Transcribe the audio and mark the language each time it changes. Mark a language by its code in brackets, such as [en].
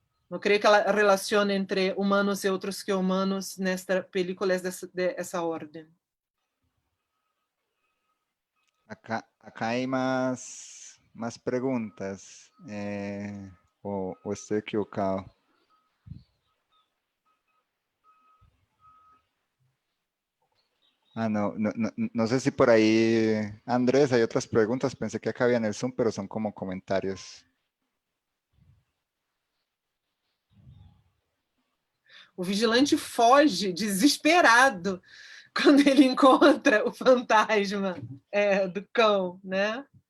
[pt] Não creio que a relação entre humanos e outros que humanos nesta película é dessa ordem. [es] Acá hay más preguntas, o estoy equivocado. No sé si por ahí, Andrés, hay otras preguntas. Pensé que acá había en el Zoom, pero son como comentarios. [pt] O vigilante foge desesperado quando ele encontra o fantasma do cão, né?